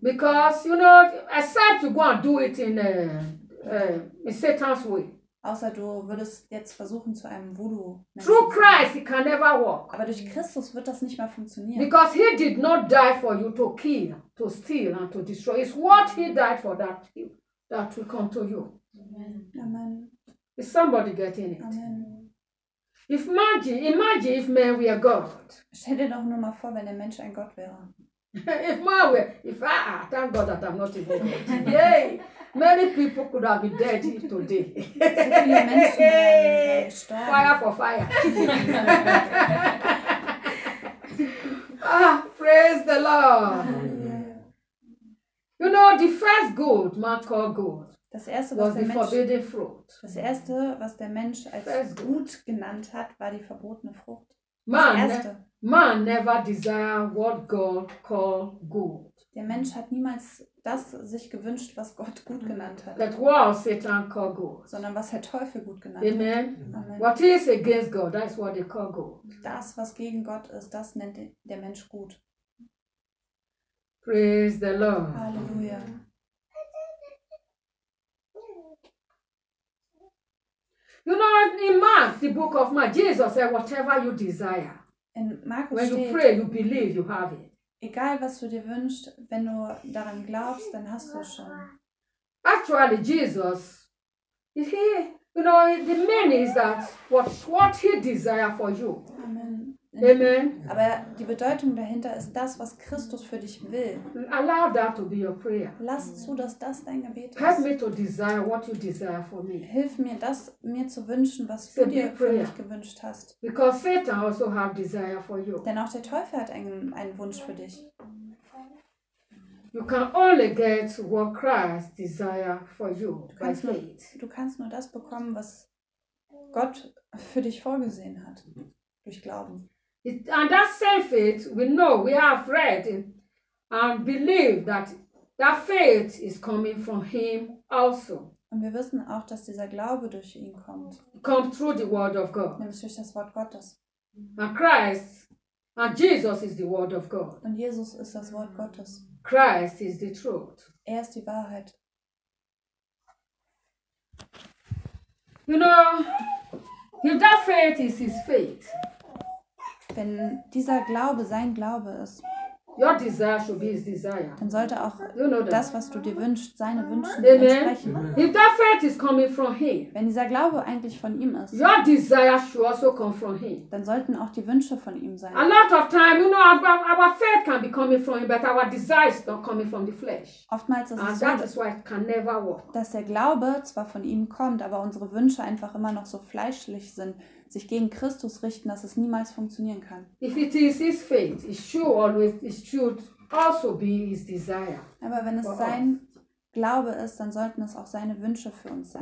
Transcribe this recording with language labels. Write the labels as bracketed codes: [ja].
[en] Because, you know, except you go and do it in Satan's way. [de] Außer du würdest jetzt versuchen zu einem Voodoo. [en] Through Christ, it can never work. [de] Aber durch Christus wird das nicht mehr funktionieren. [en] Because he did not die for you to kill, to steal and to destroy. It's what he died for that that will come to you. Amen. Is somebody getting it? Amen. Imagine if man were God. [de] Stell dir doch nur mal vor, wenn der Mensch ein Gott wäre. [en] If man were, thank God that I'm not even God. Yay! Many people could have been dead today. Fire for fire. Ah, praise the Lord. You know, the first good, man called good, [de] das erste, was was der Mensch, [en] fruit. [de] Das erste, was der Mensch als first gut genannt hat, war die verbotene Frucht. [en] Man never desire what God called good. [de] Der Mensch hat niemals das sich gewünscht, was Gott gut genannt hat. [en] That was Satan called good. [de] Sondern was der Teufel gut genannt Amen. Hat. Amen. [en] What is against God, that is what they call good. [de] Das, was gegen Gott ist, das nennt der Mensch gut. [en] Praise the Lord. [de] Halleluja. [en] You know, in Mark, the book of Mark, Jesus said, whatever you desire. [de] In Markus [en] when [de] steht, [en] you pray, you believe you have it. [de] Egal, was du dir wünschst, wenn du daran glaubst, dann hast du es schon. [en] Actually, Jesus, he, you know, the meaning is that what he desires for you. Amen. Amen. [de] Aber die Bedeutung dahinter ist das, was Christus für dich will. [en] Allow that to be your prayer. [de] Lass zu, dass das dein Gebet ist. [en] Help me to desire what you desire for me. [de] Hilf mir, das mir zu wünschen, was du dir für mich gewünscht hast. [en] Because Satan also have desire for you. [de] Denn auch der Teufel hat einen Wunsch für dich. [en] You can only get what Christ desire for you by faith. [de] Du kannst nur das bekommen, was Gott für dich vorgesehen hat. Durch Glauben. [en] And that same faith, we know, we have read and believe that that faith is coming from him also. [de] Und wir wissen auch, dass dieser Glaube durch ihn kommt. [en] Come through the word of God. [de] Nämlich durch das Wort Gottes. [en] And Christ, and Jesus is the word of God. [de] Und Jesus ist das Wort Gottes. [en] Christ is the truth. [de] Er ist die Wahrheit. [en] You know, if that faith is his faith, [de] wenn dieser Glaube sein Glaube ist, [en] your desire should be his desire. [de] Dann sollte auch you know das, was du dir wünschst, seine Wünsche entsprechen. [en] If that faith is coming from him, [de] wenn dieser Glaube eigentlich von ihm ist, [en] your desire should also come from him. [de] Dann sollten auch die Wünsche von ihm sein. [en] A lot of time, you know, our faith can be coming from him, but our desires don't come from the flesh. [de] Oftmals ist es [en] and [de] so, [en] that is why it can never work. [de] Dass der Glaube zwar von ihm kommt, aber unsere Wünsche einfach immer noch so fleischlich sind, sich gegen Christus richten, dass es niemals funktionieren kann. [en] If it is his faith, it should always, it should also be his desire. [de] Aber wenn es sein Glaube ist, dann sollten es auch seine Wünsche für uns sein.